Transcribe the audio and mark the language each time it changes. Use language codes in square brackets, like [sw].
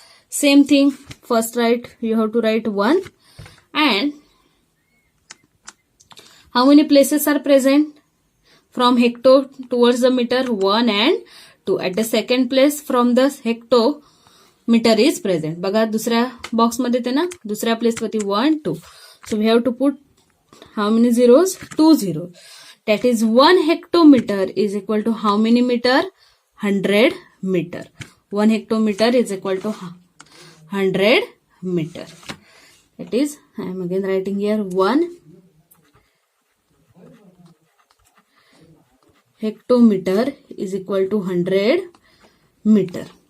[en] Same thing, first you have to write 1 and how many places are present from hecto towards the meter? 1 and 2. At the second place from the hecto meter is present. [mr] बघा दुसऱ्या box मध्ये ते ना दुसऱ्या place वरती 1, 2. [en] So we have to put how many zeros? 2 zeros. That is 1 hectometer is equal to how many meter? 100 meter. 1 hectometer is equal to 100 meter. That is, I am again writing here 1 hectometer is equal to 100 meter.